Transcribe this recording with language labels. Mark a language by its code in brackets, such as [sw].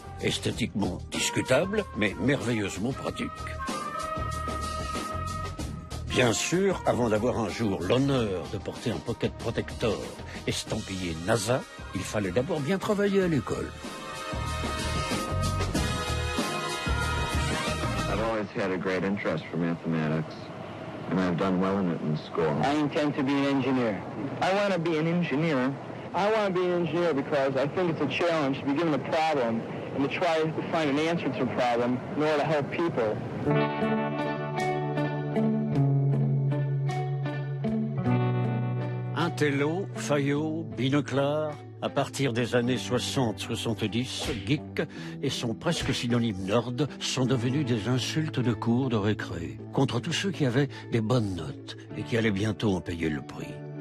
[fr] Esthétiquement discutable, mais merveilleusement pratique. Bien sûr, avant d'avoir un jour l'honneur de porter un Pocket Protector estampillé NASA, il fallait d'abord bien travailler à l'école. [en] I've always had a great interest for mathematics, and I've done well in it in school. I intend to be an engineer. I want to be an engineer. I want to be an engineer because I think it's a challenge to be given a problem and to try to find an answer to a problem in order to help people. [fr] Intello, Fayot, Binoclard, à partir des années 60-70, geek et son presque synonyme nerd sont devenus des insultes de cours de récré, contre tous ceux qui avaient des bonnes notes et qui allaient bientôt en payer le prix.